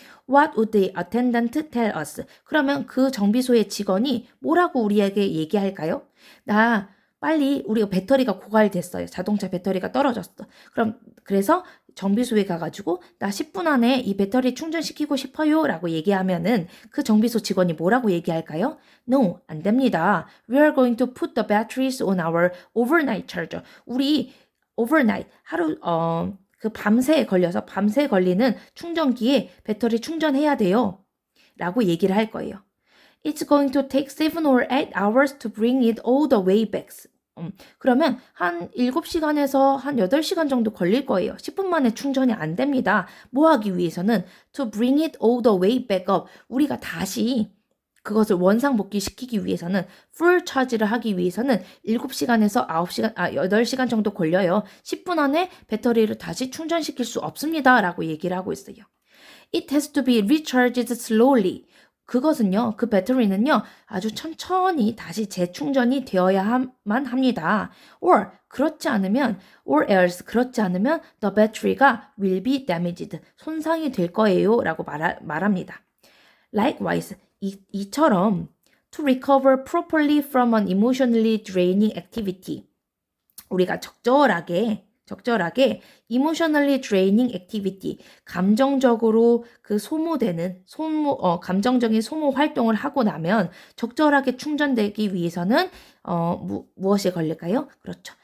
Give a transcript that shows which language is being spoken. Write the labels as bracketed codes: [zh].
[en] What would the attendant tell us? [ko] 그러면 그 정비소의 직원이 뭐라고 우리에게 얘기할까요? 나 빨리 우리가 배터리가 고갈됐어요. 자동차 배터리가 떨어졌어. 그래서 정비소에 가가지고 나 10분 안에 이 배터리 충전시키고 싶어요. 라고 얘기하면은 그 정비소 직원이 뭐라고 얘기할까요? [en] No, [ko] 안 됩니다. [en] We are going to put the batteries on our overnight charger. [ko] 우리 overnight, 하루, 그 밤새 걸리는 충전기에 배터리 충전해야 돼요. 라고 얘기를 할 거예요. [en] It's going to take 7 or 8 hours to bring it all the way back. [ko] 그러면 한 7시간에서 한 8시간 정도 걸릴 거예요. 10분 만에 충전이 안 됩니다. 뭐 하기 위해서는 [en] to bring it all the way back up. [ko] 우리가 다시 그것을 원상복귀 시키기 위해서는 풀 차지를 하기 위해서는 7시간에서 8시간 정도 걸려요. 10분 안에 배터리를 다시 충전시킬 수 없습니다. 라고 얘기를 하고 있어요. [en] It has to be recharged slowly. [ko] 그것은요, 그 배터리는요, 아주 천천히 다시 재충전이 되어야만 합니다. [en] or else, [ko] 그렇지 않으면 [en] the battery가 will be damaged. [ko] 손상이 될 거예요. 라고 말합니다. [en] Likewise, 이처럼 to recover properly from an emotionally draining activity. [ko] 우리가 적절하게 [en] emotionally draining activity, [ko] 감정적으로 그 소모되는 감정적인 소모 활동을 하고 나면 적절하게 충전되기 위해서는 무엇이 걸릴까요? 그렇죠.